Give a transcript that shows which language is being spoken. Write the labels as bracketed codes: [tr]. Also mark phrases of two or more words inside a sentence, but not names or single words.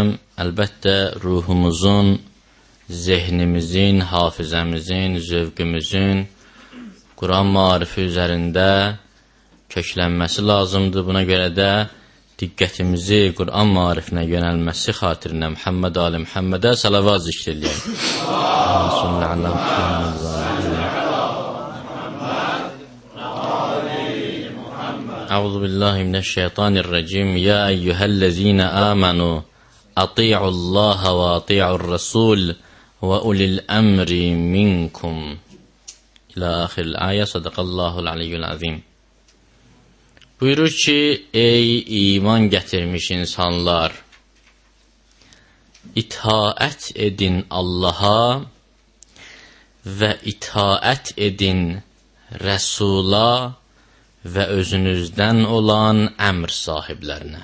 [az] Əlbəttə ruhumuzun, zehnimizin, hafizəmizin, zövqümüzün Quran maarifi üzərində köklənməsi lazımdır. Buna görə də diqqətimizi Quran maarifinə yönəlməsi xatirinə Muhammed Ali Muhammedə salavat zikr eləyək. [ar] أعوذ بالله من الشيطان الرجيم يا أيها الذين آمنوا أطيعوا الله وأطيعوا الرسول وأولي الأمر منكم إلى آخر الآية صدق الله العلي العظيم. [az] Buyurur ki, ey iman gətirmiş insanlar, itaət edin Allaha və itaət edin Rəsula və özünüzdən olan əmr sahiblərinə.